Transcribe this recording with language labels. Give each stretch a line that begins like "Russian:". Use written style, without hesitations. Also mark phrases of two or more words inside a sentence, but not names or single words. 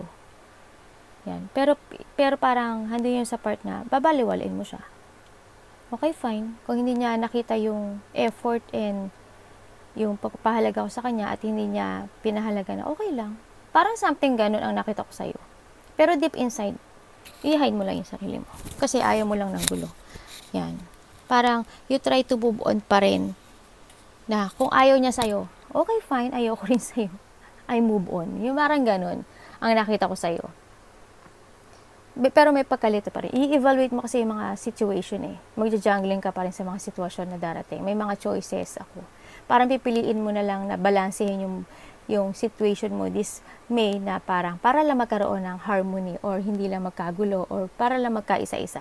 Filipino: Yan. Pero parang handun yun sa part na babaliwalain mo siya.
English: Okay, fine.
Filipino: Kung hindi niya nakita yung effort and yung pagpapahalaga ko sa kanya at hindi niya pinahalaga na, okay lang. Parang something ganun ang nakita ko sa'yo. Pero
English: deep inside,
Filipino: i-hide mo lang yung sarili mo. Kasi ayaw mo lang ng gulo. Yan. Parang
English: you try to move on
Filipino: pa rin. Na kung ayaw niya sa'yo,
English: okay, fine.
Filipino: Ayaw ko rin sa'yo.
English: I move on.
Filipino: Yung parang ganun ang nakita ko sa'yo. Pero may pagkalito pa rin. I-evaluate mo kasi yung mga situation Magja-jungling ka pa rin sa mga sitwasyon na darating. May mga choices ako. Parang pipiliin mo na lang na balansehin yung situation mo this May na parang para lang magkaroon ng harmony or hindi lang magkagulo or para lang magkaisa-isa.